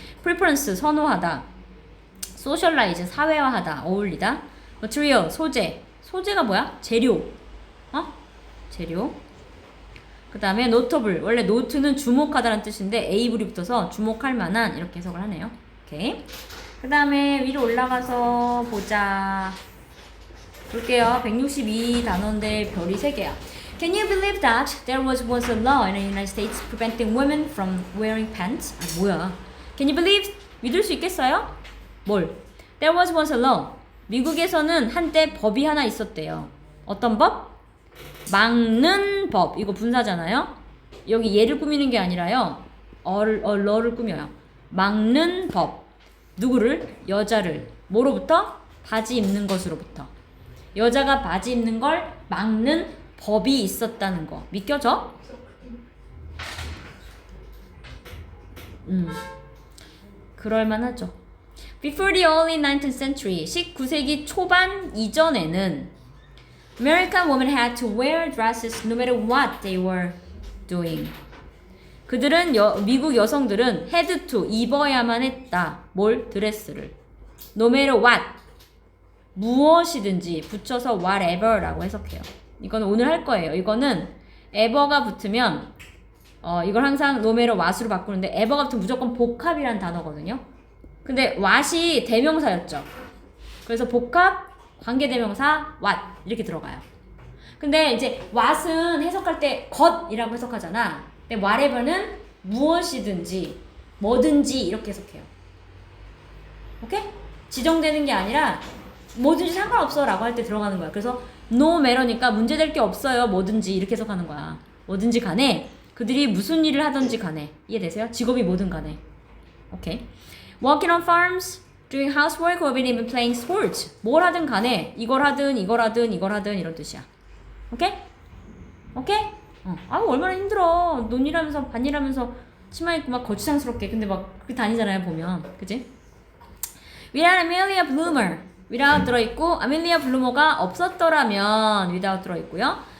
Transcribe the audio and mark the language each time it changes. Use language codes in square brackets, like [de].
[ko] preference 선호하다, socialize 사회화하다, 어울리다, material 소재가 뭐야? 재료. 재료. 그 다음에 notable 원래 note는 주목하다라는 뜻인데 able이 붙어서 주목할 만한 이렇게 해석을 하네요. 오케이. 그 다음에 위로 올라가서 보자. 볼게요. 162 단어인데 별이 3개야. [en] Can you believe that there was once a law in the United States preventing women from wearing pants? [ko] 뭐야? [en] Can you believe? [ko] 믿을 수 있겠어요? 뭘? [en] There was once a law. [ko] 미국에서는 한때 법이 하나 있었대요. 어떤 법? 막는 법. 이거 분사잖아요. 여기 얘를 꾸미는 게 아니라요. 러를 꾸며요. 막는 법. 누구를? 여자를. 뭐로부터? 바지 입는 것으로부터. 여자가 바지 입는 걸 막는 법이 있었다는 거. 믿겨져? 그럴만하죠. [en] Before the early 19th century, [ko] 19세기 초반 이전에는 [en] American women had to wear dresses no matter what they were doing. [ko] 그들은 미국 여성들은 had to 입어야만 했다. 뭘? 드레스를. [en] No matter what. [ko] 무엇이든지 붙여서 whatever라고 해석해요. 이거는 오늘 할 거예요. 이거는 ever가 붙으면 이걸 항상 no matter what으로 바꾸는데 ever가 붙으면 무조건 복합이라는 단어거든요. 근데 what이 대명사였죠. 그래서 복합 관계대명사 what 이렇게 들어가요. 근데 이제 what은 해석할 때 것이라고 해석하잖아. 근데 whatever는 무엇이든지 뭐든지 이렇게 해석해요. 오케이? 지정되는 게 아니라 뭐든지 상관없어 라고 할 때 들어가는 거야. 그래서 no matter니까 문제될 게 없어요. 뭐든지 이렇게 해석하는 거야. 뭐든지 간에 그들이 무슨 일을 하든지 간에 이해되세요? 직업이 뭐든 간에. 오케이. [en] Working on farms, doing housework, or even playing sports. [ko] 뭘 하든 간에 이걸 하든 이걸 하든 이걸 하든 이런 뜻이야. 오케이? 오케이? 얼마나 힘들어. 논일하면서 반일하면서 치마 입고 막 거추장스럽게. 근데 막 그렇게 다니잖아요 보면. 그치? [en] Without Amelia Bloomer. [ko] without 들어있고 아멜리아 블루머가 없었더라면 without 들어있고요.